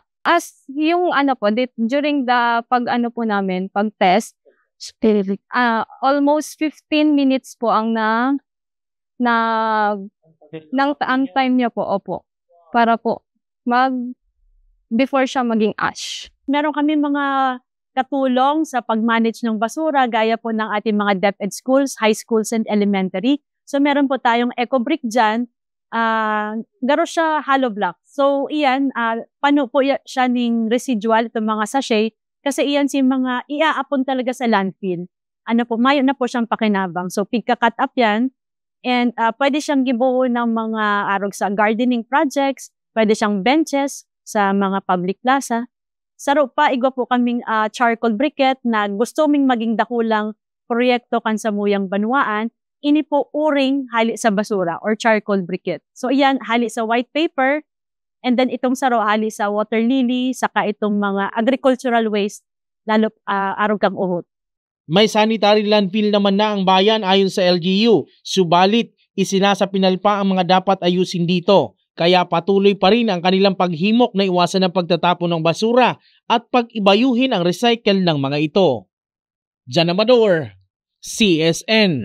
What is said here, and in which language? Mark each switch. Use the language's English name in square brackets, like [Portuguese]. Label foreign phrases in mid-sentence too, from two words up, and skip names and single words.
[Filipino] As yung [English] during the [Filipino] pag-test, [English] almost 15 minutes [Filipino] po ang ang time niya po, para po before siya maging ash. Meron kami mga katulong sa pag-manage ng basura, gaya po ng ating mga [English] DepEd schools, high schools and elementary. [Filipino] So meron po tayong [English] eco brick [Filipino] dyan, garo siya [English] hollow block. [Filipino] So iyan, pano po siya ning residual itong mga sachet kasi iyan si mga iaapon talaga sa landfill. [Bikol] Mayo na po siyang pakinabang. So pigka-cut up yan and pwede siyang gibuo ng mga arog sa [English] gardening projects, [Bikol] pwede siyang benches sa mga [English] public plaza. [Bikol] Saro pa, igwa po kaming [English] charcoal briquette [Bikol] na gusto ming maging dakulang proyekto kan sa Muyang Banwaan. Ini po uring hali sa basura or [English] charcoal briquette. [Bikol] So iyan, hali sa [English] white paper, [Bikol] and then itong saro hali sa [English] water lily, [Bikol] saka itong mga [English] agricultural waste, [Bikol] lalo arog kang uhot. [Filipino] May sanitary landfill naman na ang bayan ayon sa LGU, subalit isinasapinal pa ang mga dapat ayusin dito. Kaya patuloy pa rin ang kanilang paghimok na iwasan ang pagtatapon ng basura at pag-ibayuhin ang recycle ng mga ito. John Amador, CSN.